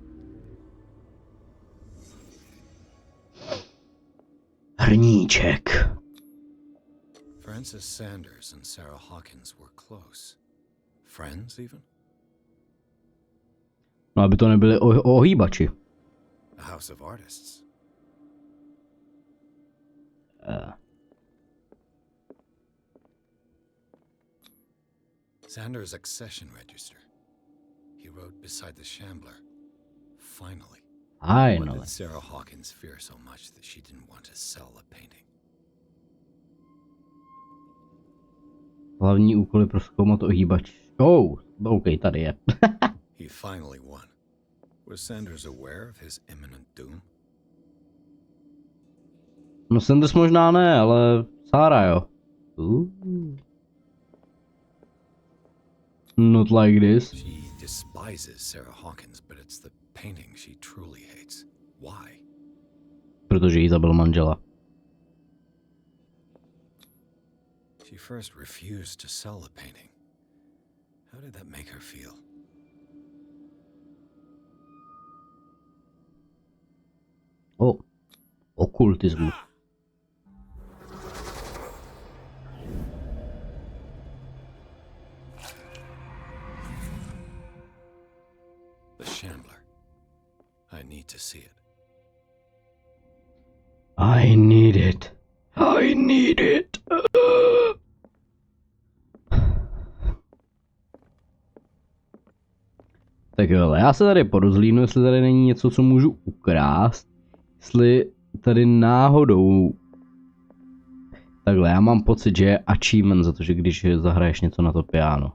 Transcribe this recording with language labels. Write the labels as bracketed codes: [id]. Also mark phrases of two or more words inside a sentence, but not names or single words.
[cs] Hrníček. [en] Francis Sanders and Sarah Hawkins were close. Friends, even? [cs] No, aby to nebyli ohýbači. [en] A house of artists. Sanders' accession register. He wrote beside the Shambler. Finally. Why did Sarah Hawkins fear so much that she didn't want to sell the painting? [cs] Hlavní úkoly pro zkoumat ohýbač. [en] Oh, OK, [cs] tady je. [en] He finally won. Was Sanders aware of his imminent doom? [cs] No Sanders možná ne, ale Sarah jo. [en] Not like this. She despises Sarah Hawkins, but it's the painting she truly hates. Why? [cs] Protože jí zabil manžela. [en] She first refused to sell the painting. How did that make her feel? [cs] Oh, okultismus. [en] The Shambler. I need to see it. I need it. I need it. [cs] Tak jo, ale já se tady porozhlídnu, jestli tady není něco, co můžu ukrást. Jestli tady náhodou... Takhle, já mám pocit, že je achievement za to, že když zahraješ něco na to piano.